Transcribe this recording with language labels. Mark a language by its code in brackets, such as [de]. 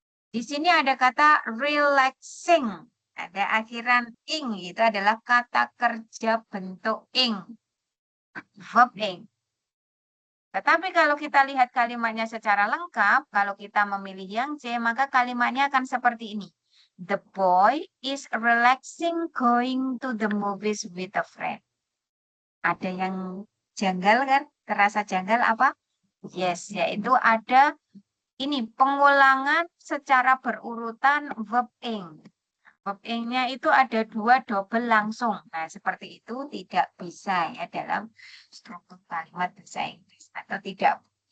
[id] Di sini ada kata relaxing. Ada akhiran ing, itu adalah kata kerja bentuk ing. Verb ing. Tetapi kalau kita lihat kalimatnya secara lengkap, kalau kita memilih yang C, maka kalimatnya akan seperti ini. [en] The boy is relaxing going to the movies with a friend. [id] Ada yang janggal kan? Terasa janggal apa? Yes, yaitu ada ini pengulangan secara berurutan verb ing. Verb ing-nya itu ada 2 double langsung. Nah, seperti itu tidak bisa ya dalam struktur kalimat bahasa Inggris atau tidak.